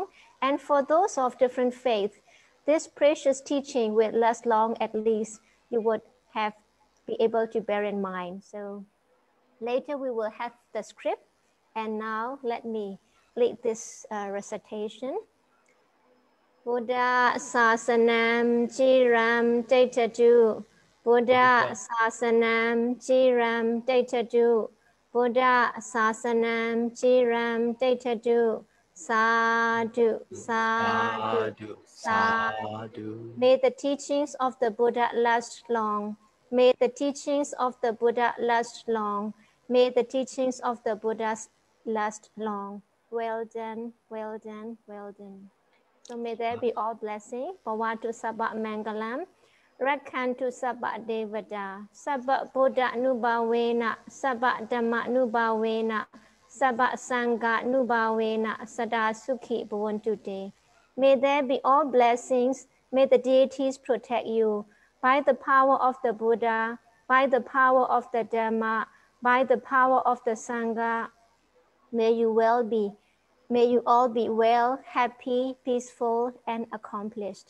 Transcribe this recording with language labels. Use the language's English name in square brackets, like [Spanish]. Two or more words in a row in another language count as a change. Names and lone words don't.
[English] And for those of different faiths, this precious teaching will last long, at least you would have be able to bear in mind. So later we will have the script. And now let me lead this recitation. [Pali] Buddha Sasanam Chiram Daitadu. Buddha Sasanam Chiram Daitadu. Buddha Sasanam Chiram Daitadu. Sadhu, sadhu, sadhu. [English] May the teachings of the Buddha last long. May the teachings of the Buddha last long. May the teachings of the Buddha last long. Well done, well done, well done. So may there be all blessing. [Pali] Bhavatu sabba mangalam. Rakhantu sabba devada. Sabba Buddha nubhavena. Sabba Dhamma nubhavena. Sabba Sangha nubhavena. Sada sukhi bhavantu te. [English] May there be all blessings. May the deities protect you. By the power of the Buddha, by the power of the Dhamma, by the power of the Sangha, may you all be well, happy, peaceful, and accomplished.